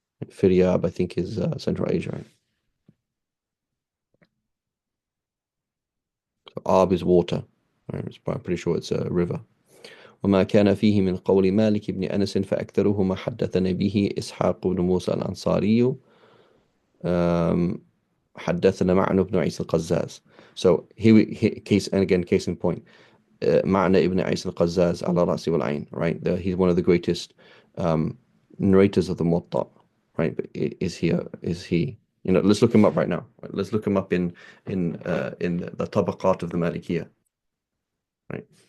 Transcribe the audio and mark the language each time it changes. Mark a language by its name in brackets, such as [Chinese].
[English] Firyab, I think, is Central Asia, right? So Ab is water, right? I'm pretty sure it's a river. [Arabic] وما كان فيه من قول مالك بن أنس فأكثره ما حدثنا به إسحاق بن موسى الأنصاري حدثنا معن بن عيسى القزاز. [English] So case, and again, case in point, معنى ابن عيسى القزاز [Arabic] على رأسي والعين, [English] right? He's one of the greatest narrators of the Muwatta, right? But is he? Let's look him up right now. Right? Let's look him up in the Tabaqat of the Malikiyah, right?